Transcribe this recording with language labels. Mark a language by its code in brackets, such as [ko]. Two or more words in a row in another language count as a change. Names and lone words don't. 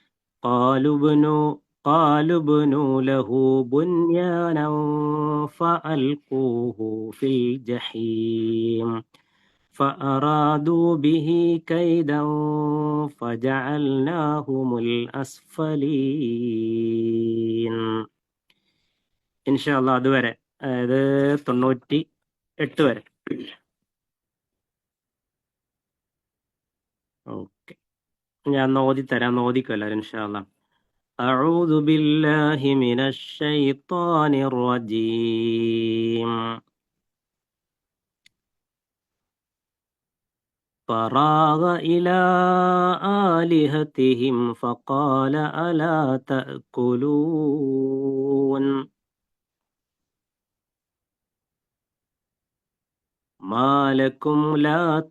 [ar] قالوا ابنوا له بنيانا فألقوه في الجحيم فأرادوا به كيدا فجعلناهم الأسفلين. إن شاء الله [ml] അതുവരെ, അതായത് 98 വരെ. ഓക്കെ, ഞാൻ ഓതിത്തരാം, ഓതിക്കോ എല്ലാവരും [ar] إن شاء الله. أعوذ بالله من الشيطان الرجيم. فراغ إلى آلهتهم فقال ألا تأكلون ما لكم لا